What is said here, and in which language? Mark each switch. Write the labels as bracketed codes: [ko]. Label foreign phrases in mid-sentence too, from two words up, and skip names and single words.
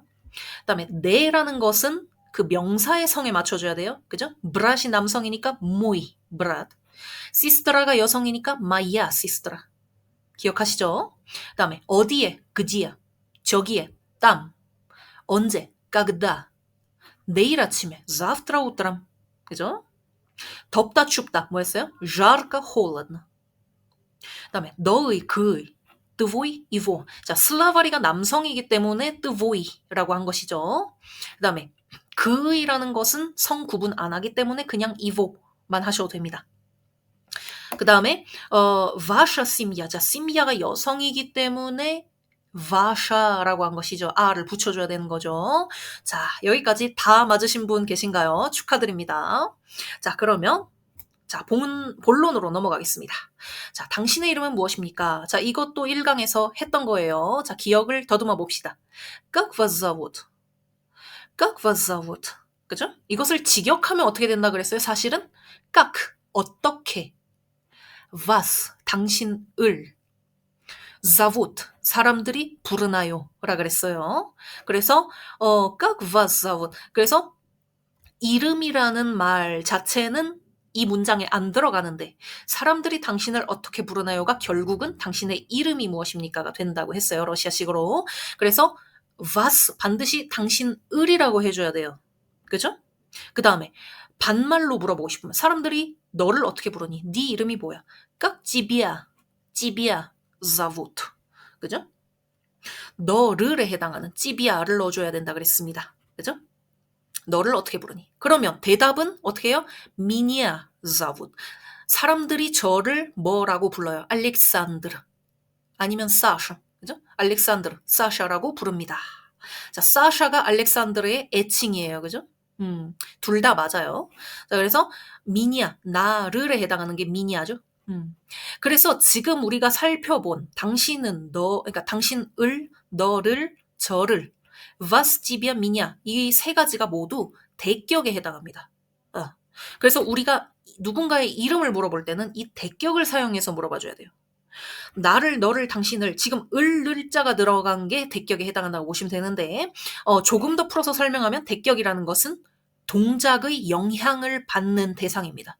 [ko] 그다음에 네라는 것은 그 명사의 성에 맞춰줘야 돼요. 그죠? 브라시 남성이니까 [ru] мой, брат. [ko] 시스트라가 여성이니까 [ru] моя, сестра. [ko] 기억하시죠? 그다음에 어디에, 그지야. 저기에, 땀. 언제, когда. 내일 아침에, [ru] завтра утром. [ko] 그죠? 덥다, 춥다. 뭐였어요? [ru] жарко, холодно. [ko] 그다음에 너의, 그의. [ru] твой, его. [ko] 자, 슬라바리가 남성이기 때문에 твой라고 한 것이죠. 그다음에 그의라는 것은 성 구분 안 하기 때문에 그냥 이vo만 하셔도 됩니다. 그 다음에 [ru] ваша семья. [ko] 자, 심야가 여성이기 때문에 ваша라고 한 것이죠. 아를 붙여줘야 되는 거죠. 자, 여기까지 다 맞으신 분 계신가요? 축하드립니다. 자, 그러면 자, 본론으로 넘어가겠습니다. 자, 당신의 이름은 무엇입니까? 자, 이것도 1강에서 했던 거예요. 자, 기억을 더듬어 봅시다. [ru] Как вас зовут? Как вас зовут? [ko] 그죠? 이것을 직역하면 어떻게 된다 그랬어요? 사실은 как, 어떻게, вас, 당신을, зовут, 사람들이 부르나요? 라 그랬어요. 그래서 [ru] как вас зовут? [ko] 그래서 이름이라는 말 자체는 이 문장에 안 들어가는데 사람들이 당신을 어떻게 부르나요가 결국은 당신의 이름이 무엇입니까가 된다고 했어요. 러시아식으로. 그래서 вас 반드시 당신을이라고 해줘야 돼요. 그죠? 그 다음에 반말로 물어보고 싶으면 사람들이 너를 어떻게 부르니? 네 이름이 뭐야? [ru] как тебя зовут. [ko] 그죠? 너를에 해당하는 찌비아를 넣어줘야 된다 그랬습니다. 그죠? 너를 어떻게 부르니? 그러면 대답은 어떻게 해요? [ru] меня зовут. [ko] 사람들이 저를 뭐라고 불러요? 알렉산드르. 아니면 사샤. 그죠? 알렉산드르, 사샤라고 부릅니다. 자, 사샤가 알렉산드르의 애칭이에요. 그죠? 둘 다 맞아요. 자, 그래서 미니아, 나를에 해당하는 게 미니아죠. 그래서 지금 우리가 살펴본 당신은 너, 그러니까 당신을, 너를, 저를 [ru] вас, тебя, меня [ko] 이 세 가지가 모두 대격에 해당합니다. 그래서 우리가 누군가의 이름을 물어볼 때는 이 대격을 사용해서 물어봐줘야 돼요. 나를, 너를, 당신을 지금 을자가 들어간 게 대격에 해당한다고 보시면 되는데 조금 더 풀어서 설명하면 대격이라는 것은 동작의 영향을 받는 대상입니다.